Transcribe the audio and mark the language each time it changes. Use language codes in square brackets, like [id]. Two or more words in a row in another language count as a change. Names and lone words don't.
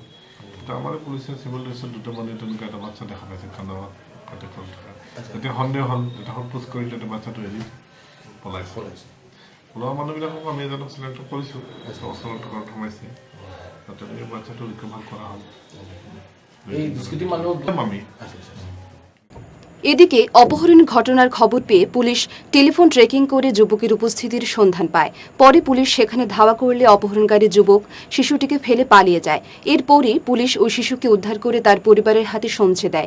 [as] তেতিয়া আমাৰ পুলিচে [en] civil dress [as] দুটা মানুহে তেনেকুৱা এটা বাচ্চা দেখা পাইছে কান্দাৱাত কাটি ফল থকা। তেতিয়া সন্দেহ হ'ল, এটা সোধপোছ কৰি তেতিয়া বাচ্চাটো এৰি পলাইছে। ওলোৱা মানুহবিলাকক আমি এজনক চিলেক্ট কৰিছোঁ, ওচৰত ঘৰত সোমাইছে, তেনেকৈ বাচ্চাটো ৰিকভাৰ কৰা হ'ল। [bn] এদিকে অপহরণ ঘটনার খবর পেয়ে পুলিশ টেলিফোন ট্রেকিং করে যুবকের উপস্থিতির সন্ধান পায়। পরে পুলিশ সেখানে ধাওয়া করলে অপহরণকারী যুবক শিশুটিকে ফেলে পালিয়ে যায়। এরপরই পুলিশ ওই শিশুকে উদ্ধার করে তার পরিবারের হাতে সমঝে দেয়।